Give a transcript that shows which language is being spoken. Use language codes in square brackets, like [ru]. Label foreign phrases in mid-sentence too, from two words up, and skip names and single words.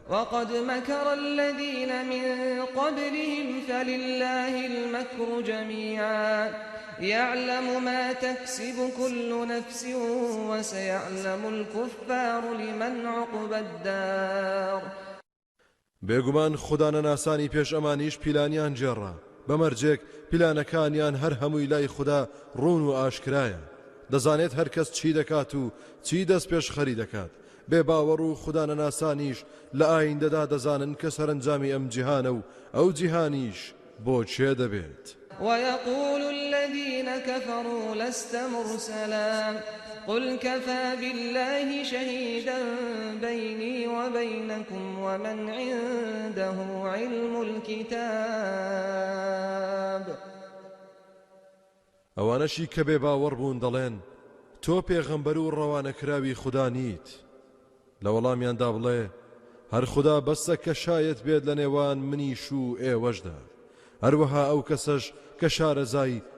[ar] وقد مكر الذين من قبلهم فلله المكر جميعا يعلم ما تكسب كل نفس وسيعلم الكفار لمن عقبى الدار [ckb] بێگومان خوددانەناسانی پێش ئەمانیش پیلانیان جێڕا بەمەرجێک پیلانەکانیان هەر هەمووی لای خوددا ڕوون و ئاشکرایە دەزانێت هەر کەس چی دەکات و چی دەست پێش خەری دەکات بێ باوەڕ و خوددانەناسانیش لە ئایندەدا دەزانن کە سەرنجامی ئەم جیهانە و ئەو جیهانیش بۆ چێ دەبێت [ar] ويقول الذين كفروا لست مرسلا قل كفى بالله شهيدا بيني وبينكم ومن عنده علم الكتاب [ckb] ئەوانەشی کە بێ باوەڕ بوون دەڵێن تۆ پێغەمبەر و ڕەوانەکراوی خوددا نیت لە وەڵامیاندا بڵێ هەر خوددا بەسە کە شایەت بێت لە نێوان منیش و ئێوەشدا هەروەها ئەو کەسەش کە شارەزای